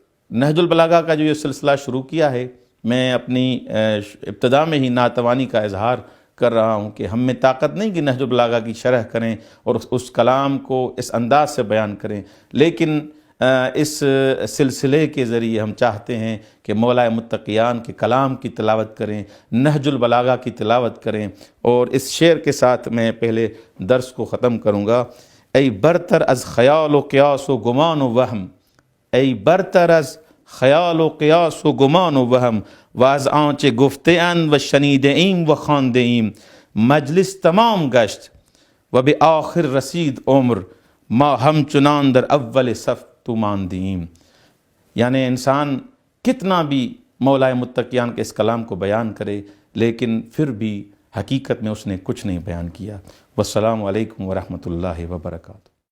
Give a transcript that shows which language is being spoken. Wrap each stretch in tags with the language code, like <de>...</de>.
<ur>نہج البلاغہ کا جو یہ سلسلہ شروع کیا ہے، میں اپنی ابتدا میں ہی ناتوانی کا اظہار کر رہا ہوں کہ ہم میں طاقت نہیں کہ نہج البلاغہ کی شرح کریں اور اس کلام کو اس انداز سے بیان کریں، لیکن اس سلسلے کے ذریعے ہم چاہتے ہیں کہ مولائے متقیان کے کلام کی تلاوت کریں، نہج البلاغہ کی تلاوت کریں۔ اور اس شعر کے ساتھ میں پہلے درس کو ختم کروں گا۔</ur> <fa>ای برتر از خیال و قیاس و گمان و وہم، ای برتر از خیال و قیاس و گمان و وہم واز آنچ گفته اند و شنیده ایم و خوانده ایم مجلس تمام گشت و به آخر رسید عمر ما همچنان در اول صف تو ماندیم.</fa> <ur>یعنی انسان کتنا بھی مولائے متقیان کے اس کلام کو بیان کرے لیکن پھر بھی حقیقت میں اس نے کچھ نہیں بیان کیا. والسلام علیکم ورحمۃ اللہ وبرکاتہ.</ur>